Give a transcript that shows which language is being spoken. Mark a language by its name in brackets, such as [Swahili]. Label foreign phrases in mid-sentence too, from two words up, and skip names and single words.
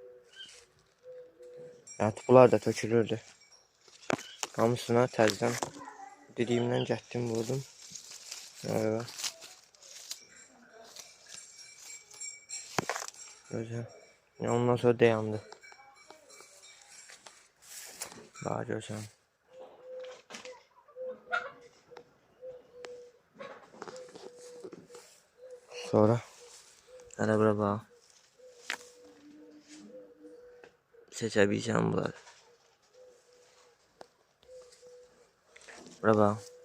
[Azerbaijani] Yani bunlar da tökülürdü. Hamısına təzdən didiyimdən gətdim vurdum. [Turkish] Evet. Güzel. [Azerbaijani] Ondan sonra dayandı. [Turkish] Daha güzel. [Azerbaijani] Sonra hələ bura bax. Seçə biləcəm bunları. Bura bax.